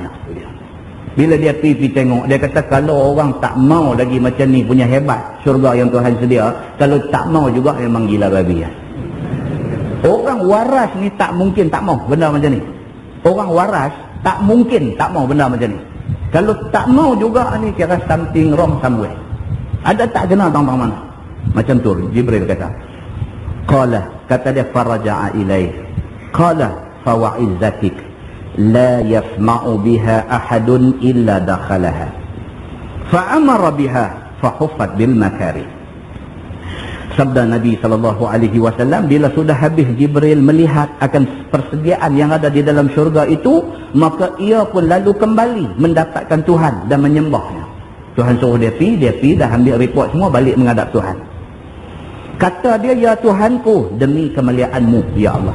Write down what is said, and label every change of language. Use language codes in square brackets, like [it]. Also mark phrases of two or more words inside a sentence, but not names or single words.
[ms] Bila dia pergi tengok, dia kata kalau orang tak mau lagi macam ni punya hebat syurga yang Tuhan sedia, kalau tak mau juga memang gila babi ya. Orang waras ni tak mungkin tak mau benda macam ni. Orang waras tak mungkin tak mau benda macam ni. Kalau tak mau juga ni kira [en] something wrong somewhere. [ms] Ada tak kena tang-tang mana. Macam tu Jibril kata. Qala, kata dia, [ar] فَرَجَعَ إِلَيْهِ. قَالَ فَوَعِزَّتِكَ لَا يَسْمَعُ بِهَا أَحَدٌ إِلَّا دَخَلَهَا. فَأَمَرَ بِهَا فَحُفَّتْ بِالْمَكَارِهِ. [ms] Sabda Nabi SAW, bila sudah habis Jibril melihat akan persediaan yang ada di dalam syurga itu, maka ia pun lalu kembali mendapatkan Tuhan dan menyembahnya. Tuhan suruh dia pergi dah ambil report semua, balik menghadap Tuhan. Kata dia, ya Tuhanku, demi kemuliaan-Mu, ya Allah.